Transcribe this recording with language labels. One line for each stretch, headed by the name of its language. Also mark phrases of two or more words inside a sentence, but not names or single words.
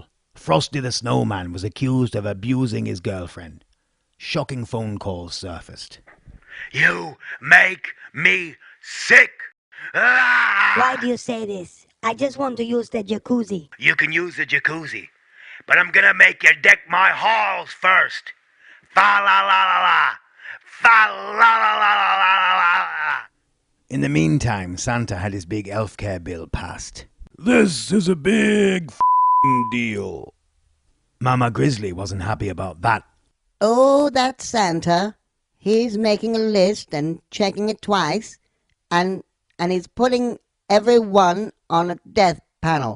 English: Frosty the Snowman was accused of abusing his girlfriend. Shocking phone calls surfaced. You make me sick! Ah! Why do you say this? I just want to use the jacuzzi. You can use the jacuzzi, but I'm gonna make you deck my halls first. Fa la la la la. Fa la la la la la la. In the meantime, Santa had his big elf care bill passed. This is a big deal. Mama Grizzly wasn't happy about that. Oh, that's Santa. He's making a list and checking it twice, and he's putting everyone on a death panel.